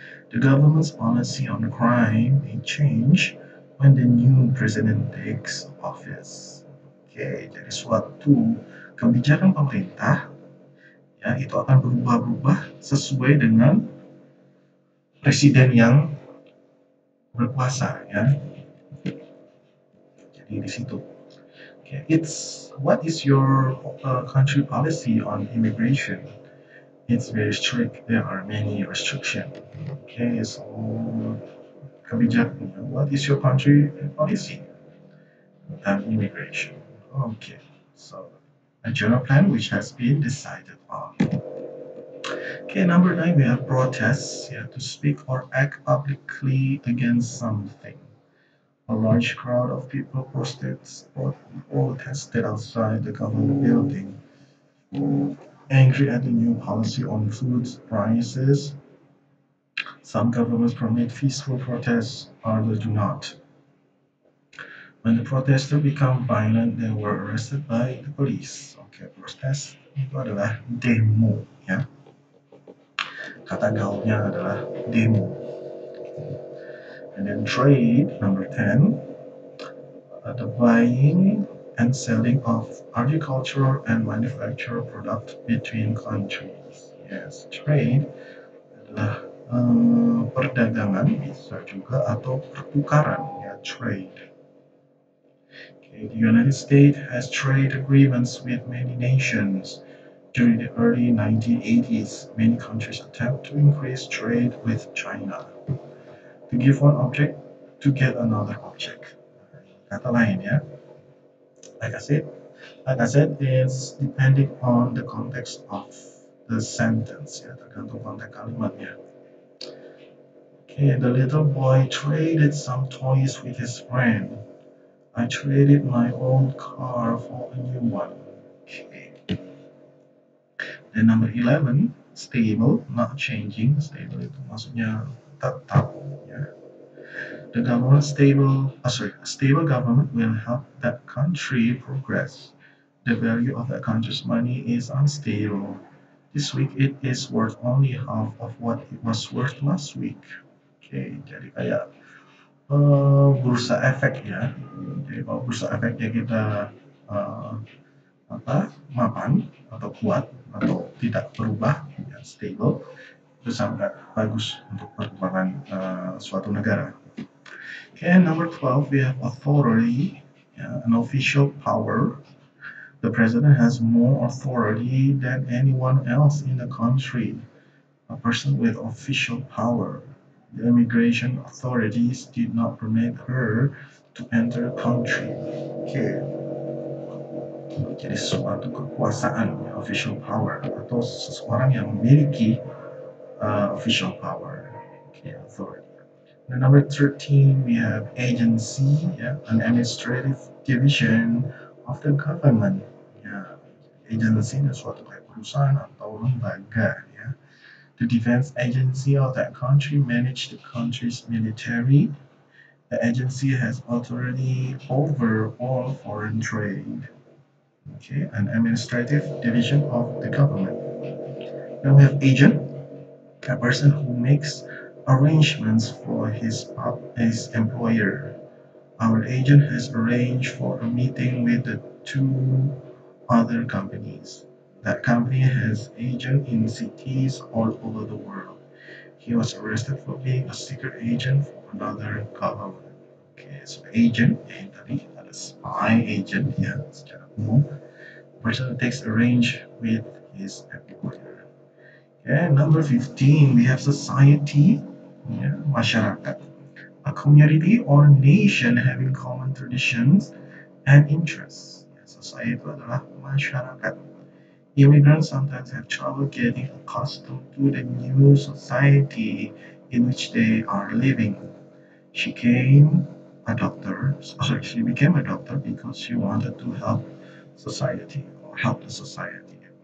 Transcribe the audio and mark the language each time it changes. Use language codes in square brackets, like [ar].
[en] The government's policy on crime may change when the new president takes office. [id] Oke, jadi suatu kebijakan pemerintah, ya, itu akan berubah-ubah sesuai dengan presiden yang berkuasa, ya. Jadi di situ. Okay. [en] It's what is your country policy on immigration? It's very strict. There are many restrictions. Okay, so kebijakan. What is your country policy on immigration? Okay, so a general plan which has been decided on. Okay, number 9, we have protests. Yeah, to speak or act publicly against something. A large crowd of people protested outside the government building, angry at the new policy on food prices. Some governments permit peaceful protests, others do not. When the protesters become violent, they were arrested by the police. [id] Okay, protest itu adalah demo, ya. Kata gaulnya adalah demo. [en] And then trade, number 10, the buying and selling of agricultural and manufactured products between countries. [id] Yes, trade adalah perdagangan, bisa juga, atau pertukaran, ya, trade. [en] Okay, the United States has trade agreements with many nations. During the early 1980s, many countries attempted to increase trade with China. To give one object to get another object. [id] Kata lain, ya. [en] Like I said, it's depending on the context of the sentence, ya, [id] tergantung konteks kalimatnya. [en] Okay, the little boy traded some toys with his friend. I traded my old car for a new one. Okay. Then number 11, stable, not changing. Stable [id] itu maksudnya tetap, ya. [en] The government a stable government will help that country progress. The value of that country's money is unstable. This week it is worth only half of what it was worth last week. [id] Oke, jadi kayak bursa efek ya. Jadi kalau bursa efeknya kita eh, mapan atau kuat atau tidak berubah, ya, stable, itu sangat bagus untuk perkembangan suatu negara. [en] Okay, number 12, we have authority, an official power. The president has more authority than anyone else in the country. A person with official power. The immigration authorities did not permit her to enter the country. Okay. [id] Jadi suatu kekuasaan, official power, atau seseorang yang memiliki official power, okay, authority. [en] And number 13, we have agency, yeah, an administrative division of the government. [id] Yeah, agency itu suatu kayak perusahaan atau lembaga, ya. [en] The defense agency of that country manage the country's military. The agency has authority over all foreign trade. Okay, an administrative division of the government. Then we have agent, a person who makes arrangements for his employer. Our agent has arranged for a meeting with the two other companies. That company has agents in cities all over the world. He was arrested for being a secret agent for another government. [id] Okay, so agent, tadi ada spy agent ya secara umum. [en] Person who takes a range with his employer. Okay, number 15, we have society, ya, masyarakat. A community or nation having common traditions and interests. [id] Ya, society itu adalah masyarakat. [en] Immigrants sometimes have trouble getting accustomed to the new society in which they are living. She came a doctor. Sorry, she became a doctor because she wanted to help society or help the society.